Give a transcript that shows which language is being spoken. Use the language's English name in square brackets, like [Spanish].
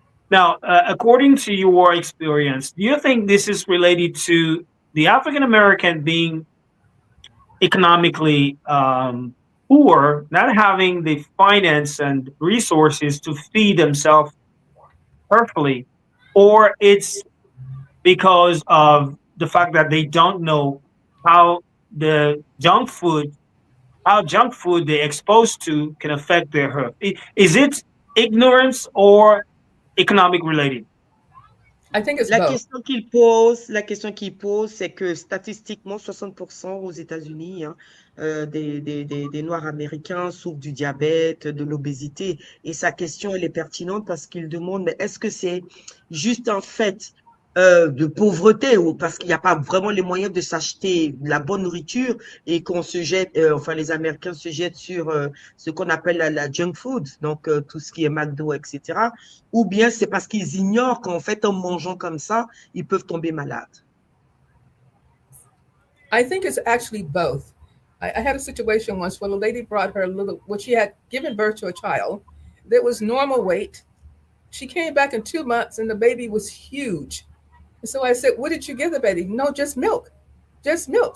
[English] Now, according to your experience, do you think this is related to the African American being economically poor, not having the finance and resources to feed themselves perfectly, or it's because of the fact that they don't know how junk food they're exposed to can affect their health? Is it ignorance or economic related? I think it's [French] La [English] both. [French] question qu'il pose, c'est que statistiquement, 60% aux États-Unis des Noirs américains souffrent du diabète, de l'obésité. Et sa question, elle est pertinente parce qu'il demande, mais est-ce que c'est juste un fait de pauvreté ou parce qu'il n'y a pas vraiment les moyens de s'acheter la bonne nourriture et qu'on se jette, enfin les Américains se jettent sur ce qu'on appelle la junk food, donc tout ce qui est McDo, etc. Ou bien c'est parce qu'ils ignorent qu'en fait en mangeant comme ça, ils peuvent tomber malades. [English] I think it's actually both. I had a situation once where a lady brought her she had given birth to a child that was normal weight. She came back in 2 months and the baby was huge. And so I said, what did you give the baby? No, just milk. Just milk.